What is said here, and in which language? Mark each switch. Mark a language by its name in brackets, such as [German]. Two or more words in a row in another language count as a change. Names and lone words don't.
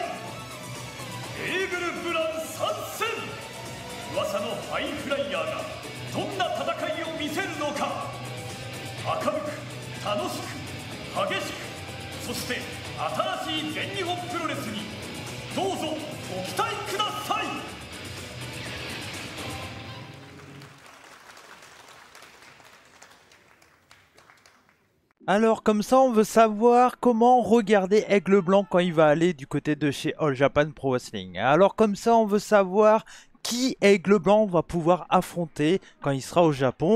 [Japanese] エーグル・ブラン参戦。噂のハイフライヤーがどんな戦いを見せるのか。明るく楽しく激しく、そして新しい全日本プロレスにどうぞご期待ください。 [French] Alors comme ça on veut savoir comment regarder Aigle Blanc quand il va aller du côté de chez All Japan Pro Wrestling. Alors comme ça on veut savoir qui Aigle Blanc va pouvoir affronter quand il sera au Japon.